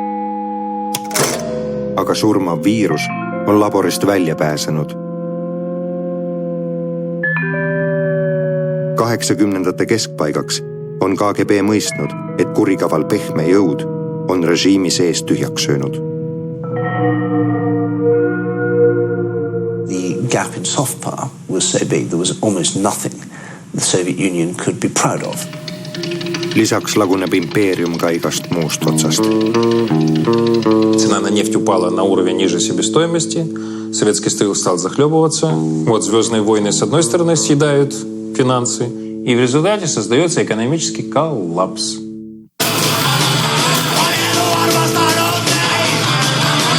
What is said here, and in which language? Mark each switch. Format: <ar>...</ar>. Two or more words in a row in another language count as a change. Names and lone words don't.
<et>Aga surmav viirus on laborist välja pääsenud. 80ndate keskpaigaks on KGB mõistnud, et kurikaval pehme jõud on režiimi sees tühjaks söönud.</et> <en>The gap in soft power was so big there was almost nothing the Soviet Union could be proud of.</en> <et>Lisaks laguneb impeerium ka igast muust otsast.</et> <ru>Цена на нефть упала на уровень ниже себестоимости. Советский стыл стал захлебываться. Вот звездные войны с одной стороны съедают финансы, и в результате создается экономический коллапс.</ru>